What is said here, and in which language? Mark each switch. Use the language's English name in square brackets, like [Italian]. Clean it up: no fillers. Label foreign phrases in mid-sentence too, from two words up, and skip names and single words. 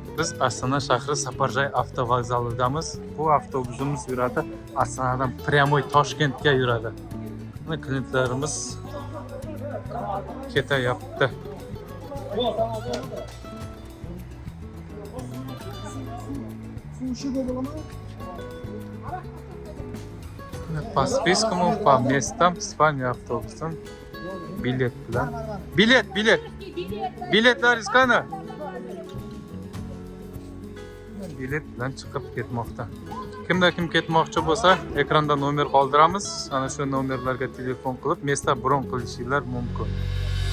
[Uzbek] Biz Astana shahri Saparjay avtovokzalidamiz. Bu avtobusimiz yuradi Astanadan прямой Toshkentga yuradi. Mana klientlarimiz ketyapti. [Russian] По спискам, по местам Испания автобусом [Uzbek] bilet bilan. Bilet. Biletlaringiz qani? Bilet bilan chiqib ketmoqda. Kimda kim ketmoqchi bo'lsa, ekranda nomer qoldiramiz. Ana shu nomerlarga telefon qilib, mesta bron qilishingiz mumkin.